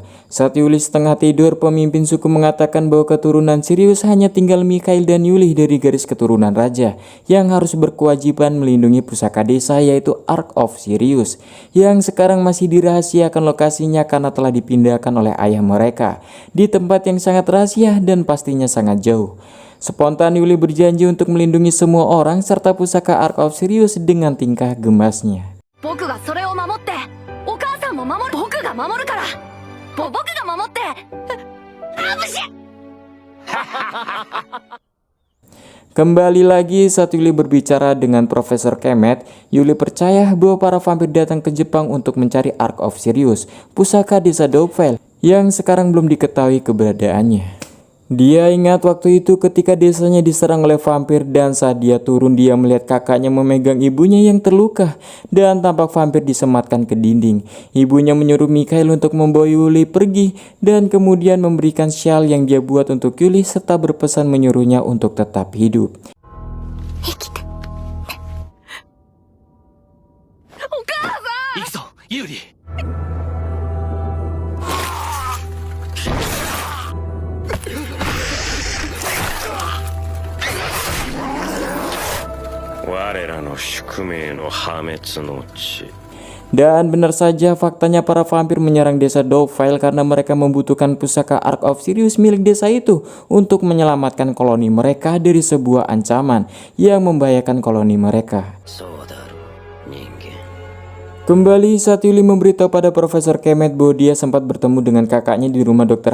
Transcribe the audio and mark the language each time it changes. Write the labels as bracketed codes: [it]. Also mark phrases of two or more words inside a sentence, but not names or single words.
[id] Saat Yuli setengah tidur, pemimpin suku mengatakan bahwa keturunan Sirius hanya tinggal Mikhail dan Yuli dari garis keturunan raja yang harus berkewajiban melindungi pusaka desa, yaitu Ark of Sirius, yang sekarang masih dirahasiakan lokasinya karena telah dipindahkan oleh ayah mereka di tempat yang sangat rahasia dan pastinya sangat jauh. Spontan Yuli berjanji untuk melindungi semua orang serta pusaka Ark of Sirius dengan tingkah gemasnya. [ja] 僕がそれを守ってお母さんも守る僕が守るから僕が守ってあぶし [id] Kembali lagi saat Yuli berbicara dengan Profesor Kemet, Yuli percaya bahwa para vampir datang ke Jepang untuk mencari Ark of Sirius, pusaka desa Dogville yang sekarang belum diketahui keberadaannya. Dia ingat waktu itu ketika desanya diserang oleh vampir, dan saat dia turun dia melihat kakaknya memegang ibunya yang terluka dan tampak vampir disematkan ke dinding. Ibunya menyuruh Mikhail untuk membawa Yuli pergi dan kemudian memberikan syal yang dia buat untuk Yuli serta berpesan menyuruhnya untuk tetap hidup. [ja] 行くぞ、ユーリ。我らの宿命の破滅の地。 [id] Dan benar saja faktanya para vampir menyerang desa Dogville karena mereka membutuhkan pusaka Ark of Sirius milik desa itu untuk menyelamatkan koloni mereka dari sebuah ancaman yang membahayakan koloni mereka. Kembali saat Yuli memberitahu pada Profesor Kemet bahwa dia sempat bertemu dengan kakaknya di rumah Dr.